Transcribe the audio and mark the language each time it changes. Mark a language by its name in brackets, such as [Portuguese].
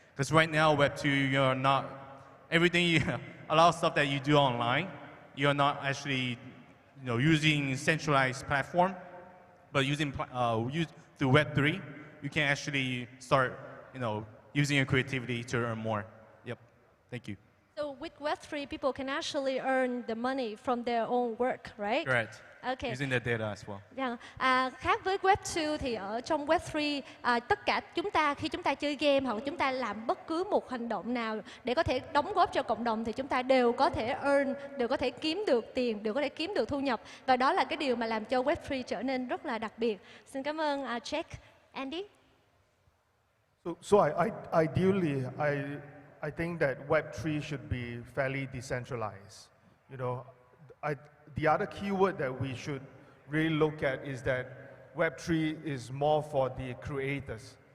[English] Because right now, Web2, you're not everything. A lot of stuff that you do online, you're not actually, using centralized platform, but using through Web3, you can actually start, using your creativity to earn more. Yep. Thank you. So with Web3, people can actually earn the money from their own work, right? Correct. Okay. using the data as well. [Vietnamese] Vâng. Khác với Web 2 thì ở trong Web 3 tất cả chúng ta khi chúng ta chơi game hoặc chúng ta làm bất cứ một hành động nào để có thể đóng góp cho cộng đồng thì chúng ta đều có thể earn, đều có thể kiếm được tiền, đều có thể kiếm được thu nhập, và đó là cái điều mà làm cho Web 3 trở nên rất là đặc biệt. Xin cảm ơn Jack. Andy. [English] So ideally, I think that Web3 should be fairly decentralized. You know, the other keyword that we should really look at is that Web3 is more for the creators.